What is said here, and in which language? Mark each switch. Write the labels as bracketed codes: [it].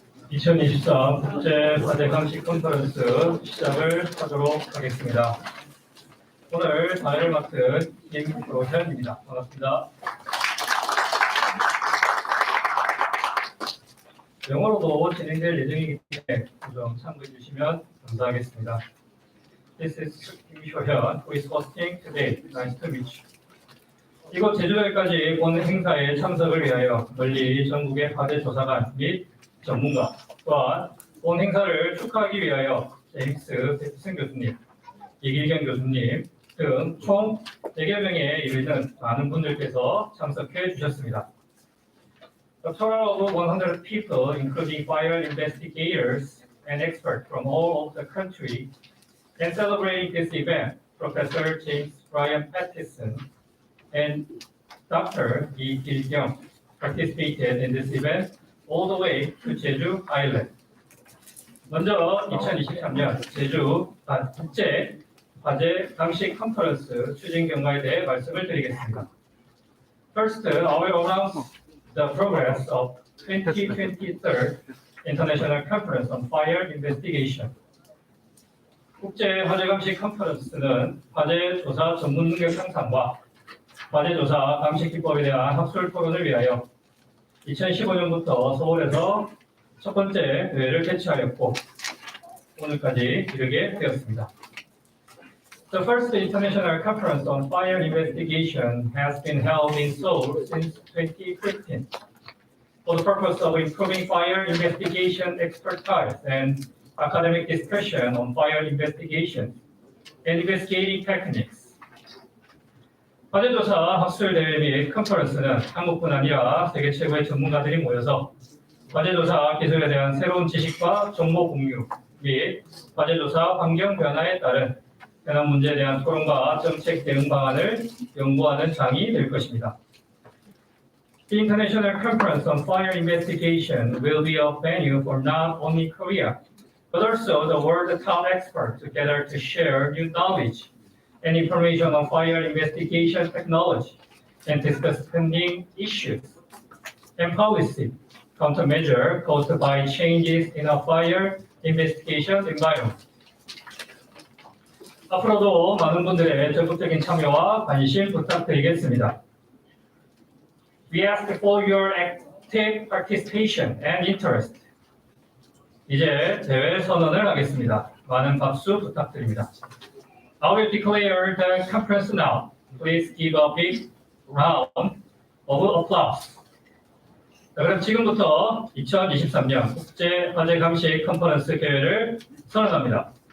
[ko] (2024) 국제 화재감식 컨퍼런스 시작을 하도록 하겠습니다. 오늘 사회를 맡은 김도현입니다. 반갑습니다. 영어로도 진행될 예정이기 때문에 좀 참고해 주시면 감사하겠습니다. [en] This is Kim Sho-hyun, who is hosting today. Nice to meet you. [ko] 이곳 제주도까지 본 행사에 참석을 위하여 멀리 전국의 화재 조사관 및 전문가, 또한 본 행사를 축하하기 위하여 제임스 패티슨 교수님, 이길경 교수님 등 총 100여 명에 이르는 많은 분들께서 참석해 주셨습니다. [en] A total of 100 people, including fire investigators and experts from all over the country, and celebrating this event, Professor James Brian Pattison and Dr. Yi Kil-kyung participated in this event all the way to Jeju Island. [ko] 먼저 2023년 제주 국제 화재 감식 컨퍼런스 추진 경과에 대해 말씀을 드리겠습니다. [en] First, I will announce the progress of 2023 International Conference on Fire Investigation. [ko] 국제 화재 감식 컨퍼런스는 화재 조사 전문 능력 향상과 화재 조사 감식 기법에 대한 학술 토론을 위하여 2015년부터 서울에서 첫 번째 대회를 개최하였고 오늘까지 이르게 되었습니다. [en] The first international conference on fire investigation has been held in Seoul since 2015 for the purpose of improving fire investigation expertise and academic discussion on fire investigation and investigating techniques. [ko] 화재조사 학술대회 및 컨퍼런스는 한국뿐 아니라 세계 최고의 전문가들이 모여서 화재조사 기술에 대한 새로운 지식과 정보 공유 및 화재조사 환경 변화에 따른 현안 문제에 대한 토론과 정책 대응 방안을 연구하는 장이 될 것입니다. [en] The International Conference on Fire Investigation will be a venue for not only Korea, but also the world's top experts together to share new knowledge and information on fire investigation technology and discuss pending issues and policy countermeasure caused by changes in a fire investigation environment. [ko] 앞으로도 많은 분들의 적극적인 참여와 관심 부탁드리겠습니다. [en] We ask for your active participation and interest. [ko] 이제 대회 선언을 하겠습니다. 많은 박수 부탁드립니다. [en] I will declare the conference now. Please give a big round of applause. [ko] 자, 그럼 지금부터 2023년 국제 화재 감식 컨퍼런스 개회를 선언합니다.